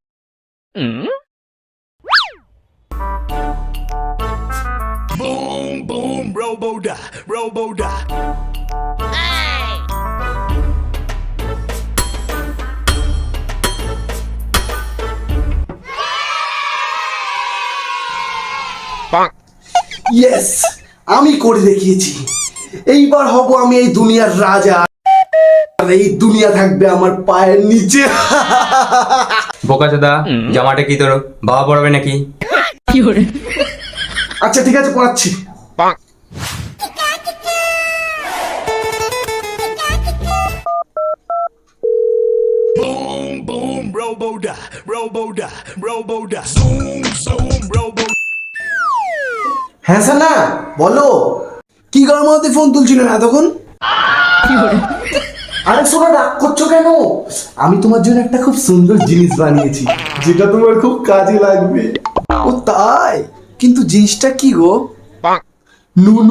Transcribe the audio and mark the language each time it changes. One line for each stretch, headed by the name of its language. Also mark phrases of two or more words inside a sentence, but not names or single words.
English: Boom, boom, robo-da, robo-da.
Bangla: ইয়েস, আমি করে দেখিয়েছি। এইবার হব আমি এই দুনিয়ার রাজা, আর এই দুনিয়া থাকবে আমার পায়ের নিচে। বোকাচোদা, জামাটা কি তোর বাবা পড়াবে নাকি? আচ্ছা ঠিক আছে, পড়াচ্ছি।
English: Boom, boom, robo-da, robo-da, robo-da. Zoom, zoom, robo.
Bangla: হ্যাঁ সানা, বলো। কি গরমাতে ফোন তুলছিলেন এতক্ষণ? আরে সোনা, রাগ করছো কেন? আমি তোমার জন্য একটা খুব সুন্দর জিনিস বানিয়েছি, যেটা তোমার খুব কাজে লাগবে। ও তাই? কিন্তু জিনিসটা কি গো? নুনু।